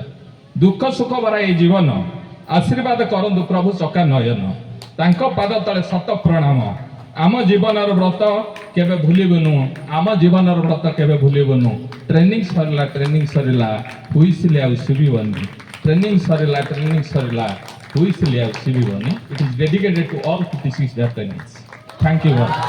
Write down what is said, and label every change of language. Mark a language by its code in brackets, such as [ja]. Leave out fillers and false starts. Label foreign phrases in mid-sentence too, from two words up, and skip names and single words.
[or] ଦୁଃଖ ସୁଖ ଭରା ଏଇ ଜୀବନ ଆଶୀର୍ବାଦ କରନ୍ତୁ ପ୍ରଭୁ ଚକା ନୟନ। ତାଙ୍କ ପାଦ ତଳେ ଶତ ପ୍ରଣାମ। ଆମ ଜୀବନର ବ୍ରତ କେବେ ଭୁଲିବୁନୁ। ଟ୍ରେନିଂ ସରିଲା ହୁଇସିଲି ଆଉ ଶୁଭିବନି। [en] It is dedicated to all 56 trainees. Thank you all.